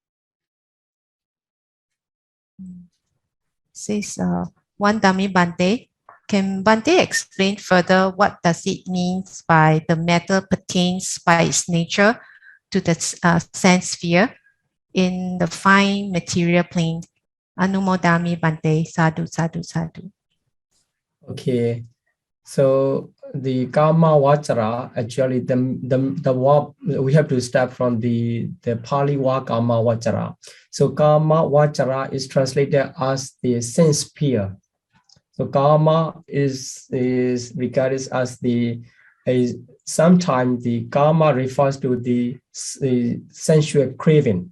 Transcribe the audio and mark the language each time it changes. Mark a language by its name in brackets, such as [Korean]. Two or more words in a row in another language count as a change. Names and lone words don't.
[English] Says one dummy Bante. Can Bante explain further what does it mean by the matter pertains by its nature to the sense sphere in the fine material plane? [Pali] Anumodami Bante, sadhu, sadhu, sadhu. [English] Okay, so the [Pali] Kama Vachara, [English] actually the word, we have to start from the Pali word [Pali] Kama Vachara. [English] So [Pali] Kama Vachara [English] is translated as the sense sphere. So Kama is regarded as sometimes the Kama refers to the sensual craving.